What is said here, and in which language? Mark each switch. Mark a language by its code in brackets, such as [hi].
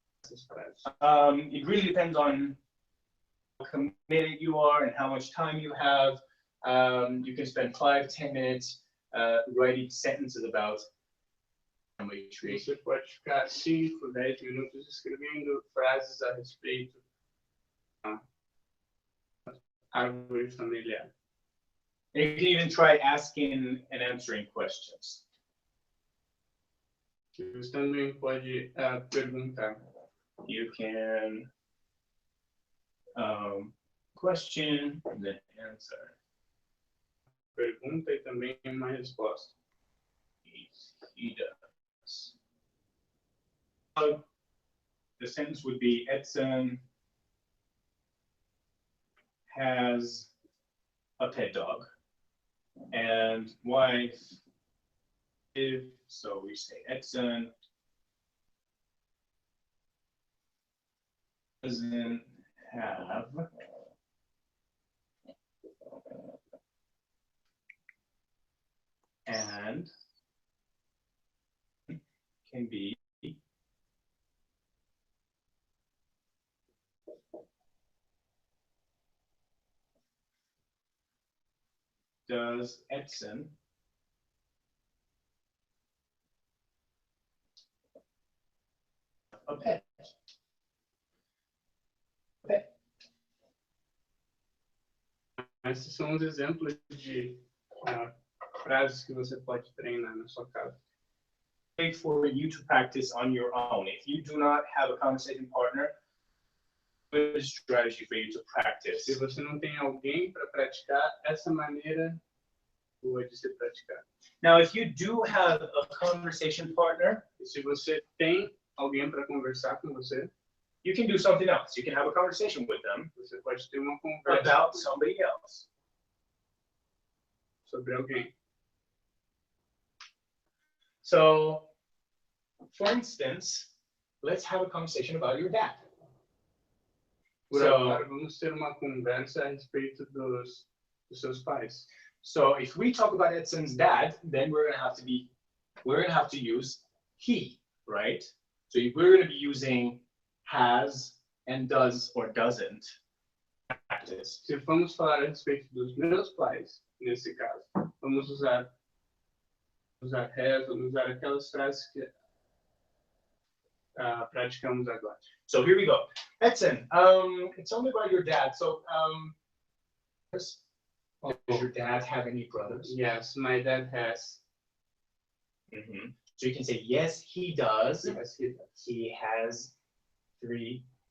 [en] It really depends on how committed you are and how much time you have. You can spend 5-10 minutes writing sentences about geometry. [pt] Você pode ficar 5-10 minutos escrevendo frases a respeito da árvore familiar. [en] You can even try asking and answering questions. [pt] Você também pode perguntar. [en] You can question and then answer. [pt] Pergunta e também uma resposta. [en] He does. The sentence would be Edson has a pet dog and wife is, so we say Edson doesn't have and can be does Edson a pet? [pt] Esses são os exemplos de frases que você pode treinar na sua casa. [en] For you to practice on your own. If you do not have a conversation partner, good strategy for you to practice. [pt] Se você não tem alguém para praticar, essa maneira boa de se praticar. [en] Now, if you do have a conversation partner, [pt] E se você tem alguém para conversar com você, [en] you can do something else. You can have a conversation with them [pt] você pode ter uma conversa [en] about somebody else. [pt] sobre alguém. [en] So, for instance, let's have a conversation about your dad. [pt] Por agora, vamos ter uma conversa a respeito dos seus pais. [en] So, if we talk about Edson's dad, then we're gonna have to use he, right? So we're gonna be using has and does or doesn't practice. [pt] Se formos falar a respeito dos meus pais, nesse caso, vamos usar has, vamos usar aquelas frases que praticamos agora. [en] So here we go. Edson, tell me about your dad. So, does your dad have any brothers? Yes, my dad has. So you can say, yes, he does. Yes, he does. He has 3.